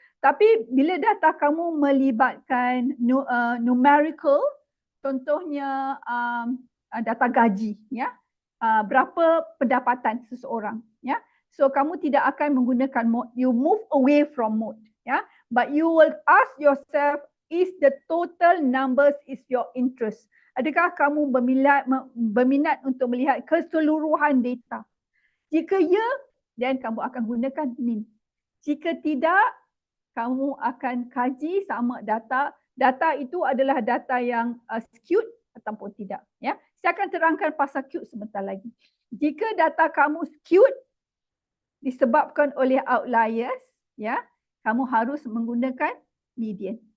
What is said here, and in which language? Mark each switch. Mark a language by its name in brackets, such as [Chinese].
[Malay] Tapi bila data kamu melibatkan numerical, contohnya data gaji, ya, berapa pendapatan seseorang, ya. So kamu tidak akan menggunakan mode, [English] you move away from mode, [Malay] ya. [English] But you will ask yourself, is the total numbers is your interest? [Malay] Adakah kamu berminat untuk melihat keseluruhan data? Jika ya, then kamu akan gunakan mean. Jika tidak, kamu akan kaji sama data itu adalah data yang skewed ataupun tidak. Ya, saya akan terangkan pasal skewed sebentar lagi. Jika data kamu skewed disebabkan oleh outliers, ya, kamu harus menggunakan median.